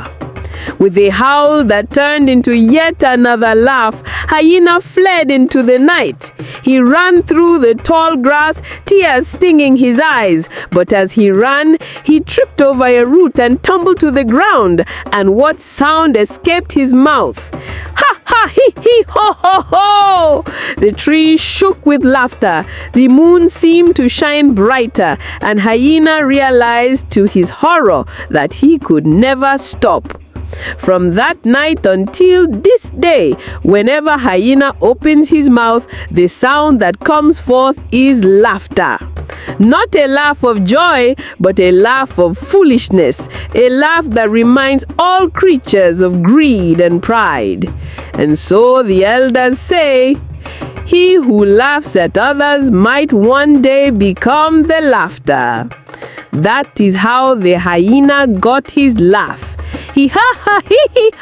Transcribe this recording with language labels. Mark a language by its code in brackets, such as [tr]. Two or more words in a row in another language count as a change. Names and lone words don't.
[en] With a howl that turned into yet another laugh, Hyena fled into the night. He ran through the tall grass, tears stinging his eyes. But as he ran, he tripped over a root and tumbled to the ground. And what sound escaped his mouth? "Ha ha hee hee ho ho ho!" The tree shook with laughter. The moon seemed to shine brighter, and Hyena realized to his horror that he could never stop. From that night until this day, whenever Hyena opens his mouth, the sound that comes forth is laughter. Not a laugh of joy, but a laugh of foolishness, a laugh that reminds all creatures of greed and pride. And so the elders say, he who laughs at others might one day become the laughter. That is how the hyena got his laugh. He ha ha hee